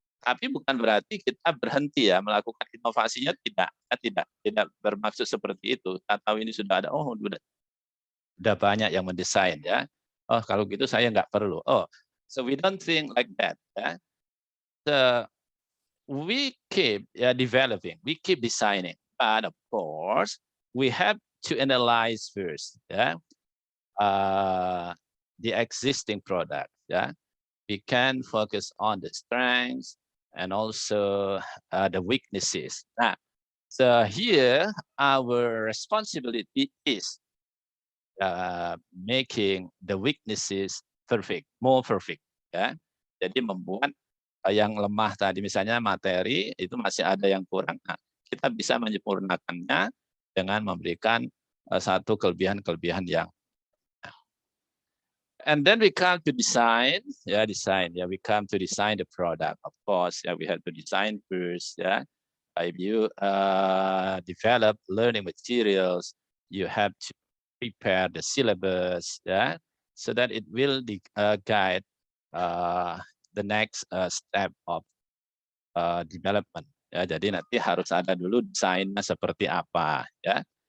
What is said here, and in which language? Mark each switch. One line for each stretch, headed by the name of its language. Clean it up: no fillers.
Indonesian: Tapi bukan berarti kita berhenti melakukan inovasinya, tidak bermaksud seperti itu. Atau ini sudah ada, udah banyak yang mendesain, Oh, kalau gitu saya nggak perlu.
English: So we don't think like that. So we keep developing, we keep designing, but of course we have to analyze first, the existing product. We can focus on the strengths and also the weaknesses. So here our responsibility is making the weaknesses perfect, more perfect.
Indonesian: Ya, jadi membuat yang lemah tadi, misalnya materi itu masih ada yang kurang. Nah, kita bisa menyempurnakannya dengan memberikan satu kelebihan-kelebihan yang.
English: And then we come to design, we come to design the product. Of course, we have to design first, If you develop learning materials, you have to prepare the syllabus, so that it will guide the next step of development.
Indonesian: Ya, jadi nanti harus ada dulu desainnya seperti apa, ya.